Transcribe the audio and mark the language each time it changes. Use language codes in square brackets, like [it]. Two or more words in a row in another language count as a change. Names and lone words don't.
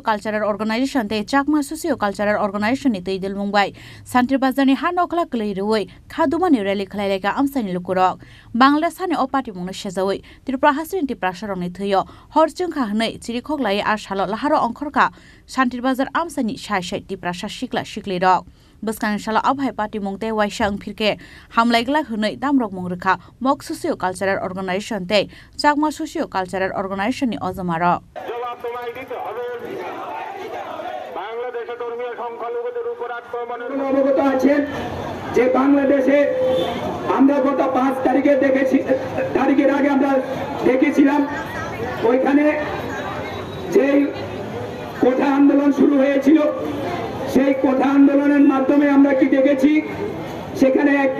[trp] Cultural Organization Te Chakma Socio Cultural Organization ni Teidil Mumbai Santir Bazani Hanokla Kleiroi Khadumani Rally Khlaileka Amsani Lokorok Bangladesh hani o Party Mungno Shazawai Tripura Hasin Tiprasharongni Thuyo Horjung Khahnei Chirikhoglai ar Shalo Laharo Ongkhorka Santir Bazar Amsani Shai Tiprasha Shikla Shiklirok Buskang Shala Abhai Party Mungte Waishang Pirke Hamlaigla Hunai Damrok Mungrika Mok Socio Cultural Organization Te Chakma Socio Cultural Organization ni Ozamaro [bn] অবগত আছেন যে বাংলাদেশে আমরা গত 5 তারিখের আগে আমরা দেখেছিলাম ওইখানে যে কোঠা আন্দোলন শুরু হয়েছিল সেই কোঠা আন্দোলনের মাধ্যমে আমরা কি দেখেছি সেখানে একটা